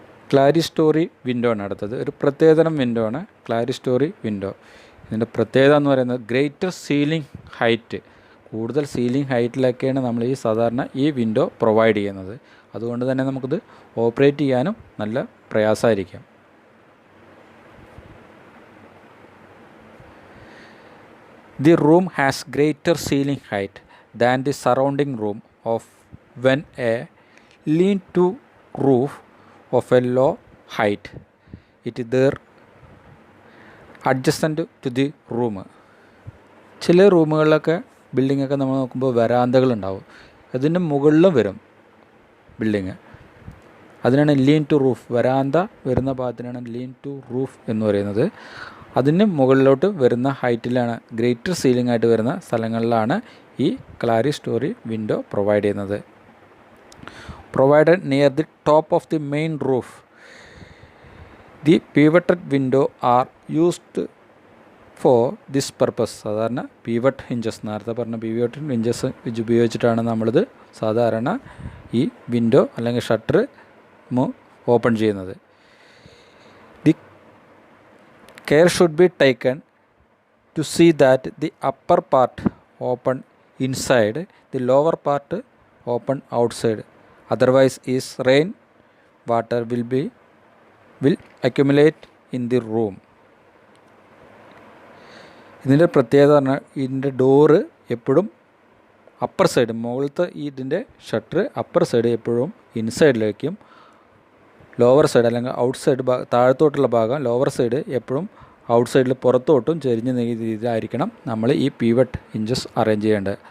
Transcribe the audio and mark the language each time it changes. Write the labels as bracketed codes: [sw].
[ml] ക്ലാരിസ്റ്റോറി window ആണ് അടുത്തത്. ഒരു പ്രത്യേകതരം വിൻഡോ ആണ് ക്ലാരിസ്റ്റോറി വിൻഡോ. ഇതിൻ്റെ പ്രത്യേകത എന്ന് പറയുന്നത് ഗ്രേറ്റർ സീലിംഗ് ഹൈറ്റ്, കൂടുതൽ സീലിംഗ് ഹൈറ്റിലൊക്കെയാണ് നമ്മൾ ഈ സാധാരണ ഈ വിൻഡോ പ്രൊവൈഡ് ചെയ്യുന്നത്. അതുകൊണ്ട് തന്നെ നമുക്കിത് ഓപ്പറേറ്റ് ചെയ്യാനും നല്ല പ്രയാസമായിരിക്കും. [en] The room has greater ceiling height than the surrounding room of when a lean-to roof of a low height. It is there adjacent to the room. [ml] ചില റൂമുകളിലൊക്കെ ബിൽഡിങ്ങൊക്കെ നമ്മൾ നോക്കുമ്പോൾ വരാന്തകളുണ്ടാവും, അതിൻ്റെ മുകളിലും വരും ബിൽഡിങ്. അതിനാണ് ലീൻ ടു റൂഫ്, വരാന്ത വരുന്ന ഭാഗത്തിനാണ് ലീൻ ടു റൂഫ് എന്ന് പറയുന്നത്. അതിന് മുകളിലോട്ട് വരുന്ന ഹൈറ്റിലാണ്, ഗ്രേറ്റർ സീലിംഗ് ആയിട്ട് വരുന്ന സ്ഥലങ്ങളിലാണ് ഈ ക്ലാരിസ്റ്റോറി വിൻഡോ പ്രൊവൈഡ് ചെയ്യുന്നത്. [en] Provided near the top of the main roof. The pivoted window are used for this purpose. [ml] സാധാരണ പിവട്ട് ഹിഞ്ചസ്, നേരത്തെ പറഞ്ഞ പിവട്ട് ഹിഞ്ചസ് ഉപയോഗിച്ചിട്ടാണ് നമ്മളിത് സാധാരണ ഈ വിൻഡോ അല്ലെങ്കിൽ ഷട്ടർ ഓപ്പൺ ചെയ്യുന്നത്. [en] Care should be taken to see that the upper part open inside, the lower part open outside. Otherwise, rain water will accumulate in the room. [ml] ഇതിൻ്റെ പ്രത്യേകത പറഞ്ഞാൽ ഇതിൻ്റെ ഡോറ് എപ്പോഴും അപ്പർ സൈഡ്, മുകളിലത്തെ ഇതിൻ്റെ shutter upper side എപ്പോഴും ഇൻസൈഡിലേക്കും, lower side അല്ലെങ്കിൽ out side താഴത്തോട്ടുള്ള ഭാഗം ലോവർ സൈഡ് എപ്പോഴും ഔട്ട് സൈഡിൽ പുറത്തോട്ടും ചെരിഞ്ഞ് രീതിയിലായിരിക്കണം നമ്മൾ ഈ പിവട്ട് ഹിഞ്ചസ് അറേഞ്ച് ചെയ്യേണ്ടത്.